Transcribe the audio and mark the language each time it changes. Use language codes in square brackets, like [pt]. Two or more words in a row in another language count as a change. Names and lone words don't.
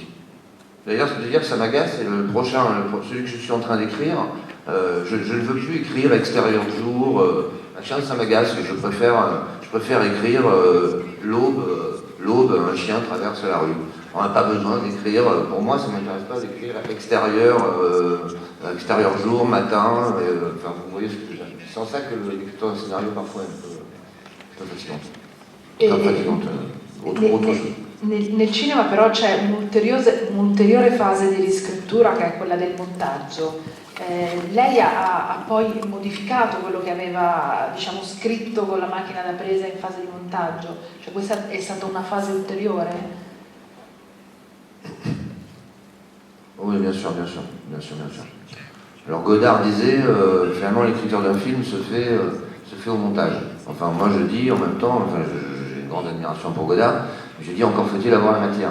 [fr] D'ailleurs, ça m'agace, et celui que je suis en train d'écrire, je ne veux plus écrire extérieur jour, machin, ça m'agace. Je préfère écrire l'aube, un chien traverse la rue. On n'a pas besoin d'écrire, pour moi ça ne m'intéresse pas d'écrire extérieur jour, matin, enfin vous voyez ce que j'aime. C'est en ça que l'écriture d'un scénario parfois [it] è un po' [fr] fatigante. Autre chose. [it] Nel cinema però c'è un'ulteriore fase di riscrittura che è quella del montaggio. Lei ha poi modificato quello che aveva, diciamo, scritto con la macchina da presa in fase di montaggio? Cioè questa è stata una fase ulteriore? [fr] Oui, bien sûr. Alors Godard disait, finalement l'écriture d'un film se fait au montage. Enfin moi je dis en même temps, j'ai une grande admiration pour Godard, je dis encore faut-il avoir la matière.